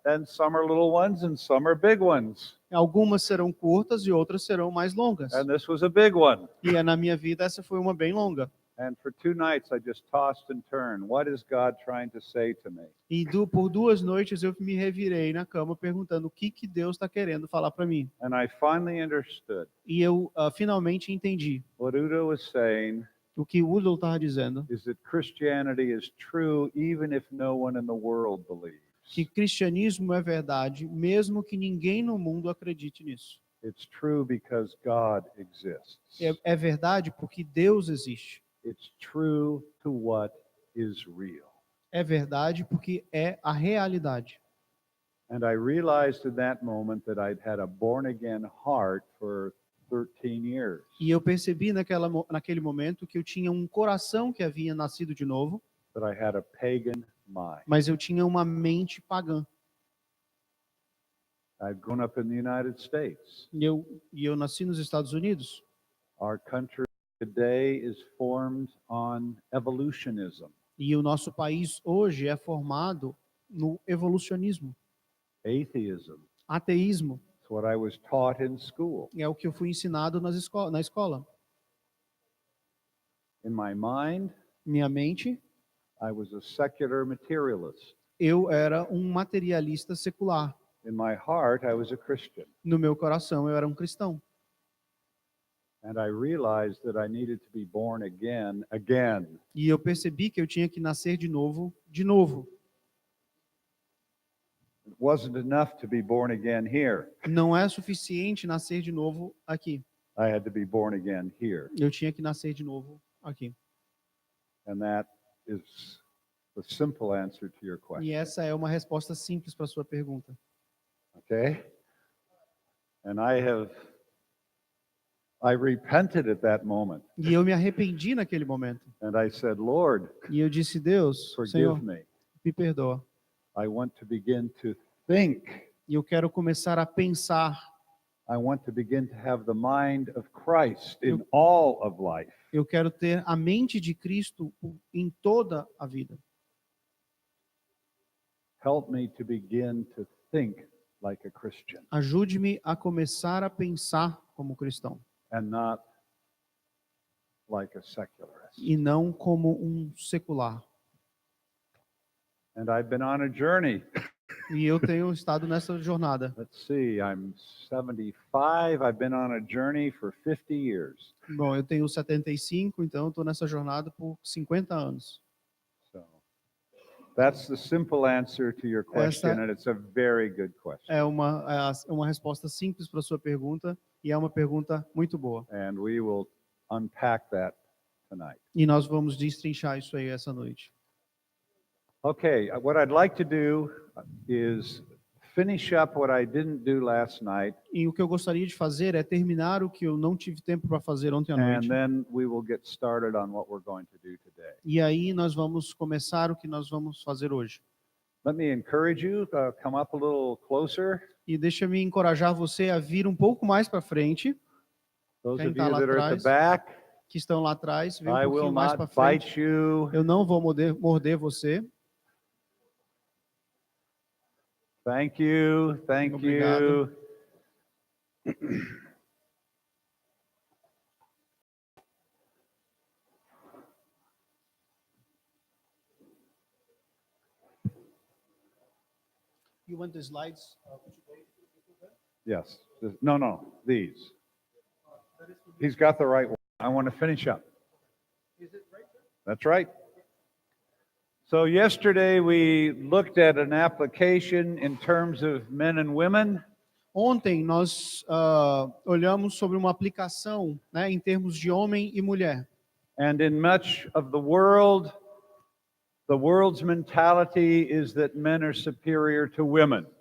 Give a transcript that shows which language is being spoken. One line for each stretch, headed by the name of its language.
English: And some are little ones and some are big ones.
Portuguese: Algumas serão curtas e outras serão mais longas.
English: And this was a big one.
Portuguese: E na minha vida essa foi uma bem longa.
English: And for 2 nights I just tossed and turned. What is God trying to say to me?
Portuguese: E por 2 noites eu me revirei na cama perguntando o que Deus está querendo falar para mim.
English: And I finally understood
Portuguese: E eu finalmente entendi
English: what Udo was saying
Portuguese: o que o Udo estava dizendo,
English: is that Christianity is true even if no one in the world believes.
Portuguese: que cristianismo é verdade, mesmo que ninguém no mundo acredite nisso.
English: It's true because God exists.
Portuguese: É verdade porque Deus existe.
English: It's true to what is real.
Portuguese: É verdade porque é a realidade.
English: And I realized in that moment that I'd had a born again heart for 13 years.
Portuguese: E eu percebi naquele momento que eu tinha um coração que havia nascido de novo,
English: That I had a pagan mind.
Portuguese: mas eu tinha uma mente pagã.
English: I'd grown up in the United States.
Portuguese: E eu nasci nos Estados Unidos.
English: Our country today is formed on evolutionism,
Portuguese: E o nosso país hoje é formado no evolucionismo,
English: atheism.
Portuguese: ateísmo.
English: It's what I was taught in school.
Portuguese: É o que eu fui ensinado na escola.
English: In my mind,
Portuguese: Minha mente,
English: I was a secular materialist.
Portuguese: eu era um materialista secular.
English: In my heart, I was a Christian.
Portuguese: No meu coração, eu era um cristão.
English: And I realized that I needed to be born again.
Portuguese: E eu percebi que eu tinha que nascer de novo, de novo.
English: It wasn't enough to be born again here.
Portuguese: Não é suficiente nascer de novo aqui.
English: I had to be born again here.
Portuguese: Eu tinha que nascer de novo aqui.
English: And that is the simple answer to your
Portuguese: E
English: question.
Portuguese: essa é uma resposta simples para a sua pergunta.
English: Okay? And I have I repented at that moment.
Portuguese: E eu me arrependi naquele momento.
English: And I said, Lord,
Portuguese: E eu disse, Deus,
English: forgive
Portuguese: Senhor,
English: me.
Portuguese: me perdoa.
English: I want to begin to think.
Portuguese: E eu quero começar a pensar.
English: I want to begin to have the mind of Christ in all of life.
Portuguese: Eu quero ter a mente de Cristo em toda a vida.
English: Help me to begin to think like a Christian
Portuguese: Ajude-me a começar a pensar como cristão.
English: and not like a secularist.
Portuguese: E não como um secular.
English: And I've been on a journey.
Portuguese: E eu tenho estado nessa jornada.
English: Let's see, I'm 75. I've been on a journey for 50 years.
Portuguese: Bom, eu tenho 75, então estou nessa jornada por 50 anos.
English: So that's the simple answer to your question, and it's a very good question.
Portuguese: É uma resposta simples para a sua pergunta e é uma pergunta muito boa.
English: And we will unpack that tonight.
Portuguese: E nós vamos destrinchar isso aí essa noite.
English: Okay, what I'd like to do is finish up what I didn't do last night,
Portuguese: E o que eu gostaria de fazer é terminar o que eu não tive tempo para fazer ontem à
English: and
Portuguese: noite.
English: then we will get started on what we're going to do today.
Portuguese: E aí nós vamos começar o que nós vamos fazer hoje.
English: Let me encourage you to come up a little closer.
Portuguese: E deixa-me encorajar você a vir um pouco mais para frente,
English: Those
Portuguese: Quem
English: of
Portuguese: tá
English: you
Portuguese: lá
English: that are at the
Portuguese: atrás,
English: back,
Portuguese: que estão lá atrás, vem um
English: I will
Portuguese: pouquinho mais
English: not
Portuguese: para frente.
English: bite you.
Portuguese: Eu não vou morder você.
English: Thank you. Thank
Portuguese: Obrigado.
English: you. You want the slides? Yes. No, these. He's got the right one. I want to finish up. That's right. So yesterday we looked at an application in terms of men and women.
Portuguese: Ontem nós olhamos sobre uma aplicação, né, em termos de homem e mulher.
English: And in much of the world's mentality is that men are superior to women.